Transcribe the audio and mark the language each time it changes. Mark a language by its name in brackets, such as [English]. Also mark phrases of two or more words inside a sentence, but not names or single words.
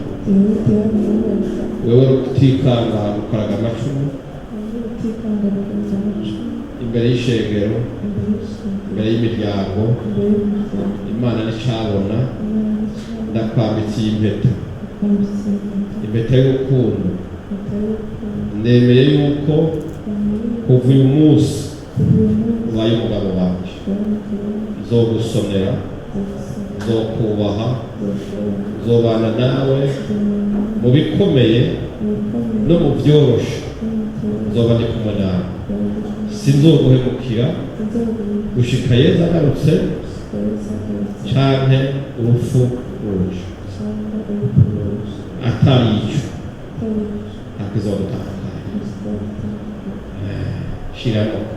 [Rundi] wewe utikanga gukaraga amacumu imbere y'ishengero imbere y'imiryango Imana n'icabona ndakwambitse iyi impeta y'urukundo nemeye yuko kuva uyu munsi ubaye umugabo wanjye nzogusonera nzokubaha nzobana nawe mu bikomeye no mu byoroshe nzoba ndi kumwe nawe sinzoguhemukira gushika Yesu agarutse canke urupfu ruje atari ico akizodutandukanya shiramo